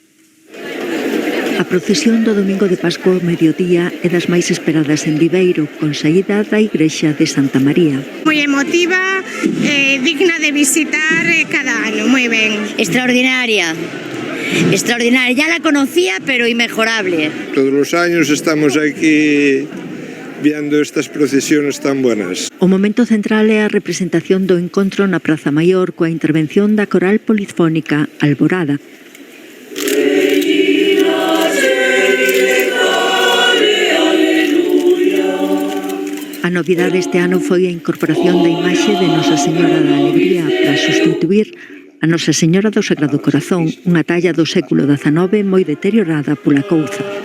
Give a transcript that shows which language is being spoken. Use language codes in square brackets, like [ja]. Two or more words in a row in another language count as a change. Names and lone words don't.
[gl] A procesión do domingo de Pascua ao mediodía é das máis esperadas en Viveiro, con saída da igrexa de Santa María. Moi emotiva, digna de visitar cada ano, moi ben. Extraordinaria. Extraordinaria, [es] ya la conocía, pero inmejorable. Todos los años estamos aquí viendo estas procesiones tan buenas. [gl] O momento central é a representación do encontro na Praza Maior coa intervención da coral polifónica Alborada. A novidade este ano foi a incorporación da imaxe de Nosa Señora da Alegría para sustituir a Nosa Señora do Sagrado Corazón, unha talla do século XIX moi deteriorada pola couza.